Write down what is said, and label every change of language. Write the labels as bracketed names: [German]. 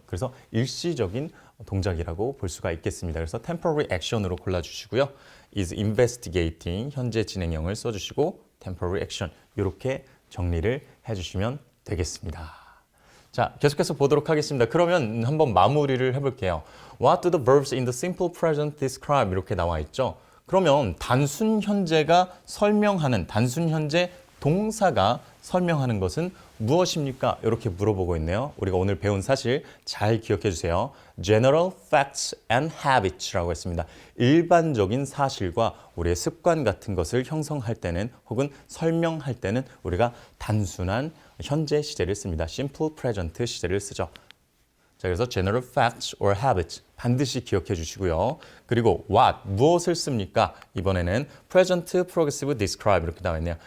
[Korean] 그래서 일시적인 동작이라고 볼 수가 있겠습니다. 그래서 temporary action으로 골라주시고요. is investigating 현재 진행형을 써주시고 temporary action 이렇게 정리를 해주시면 되겠습니다. 자, 계속해서 보도록 하겠습니다. 그러면 한번 마무리를 해볼게요. [English] What do the verbs in the simple present describe? [Korean] 이렇게 나와 있죠. 그러면 단순 현재가 설명하는, 단순 현재 동사가 설명하는 것은 무엇입니까? 이렇게 물어보고 있네요. 우리가 오늘 배운 사실 잘 기억해 주세요. [English] General facts and habits [Korean] 라고 했습니다. 일반적인 사실과 우리의 습관 같은 것을 형성할 때는 혹은 설명할 때는 우리가 단순한 현재 시제를 씁니다. Simple present 시제를 쓰죠. 자, 그래서 [English] general facts or habits [Korean] 반드시 기억해 주시고요. 그리고 what, 무엇을 씁니까? 이번에는 present progressive describe 이렇게 나와 있네요.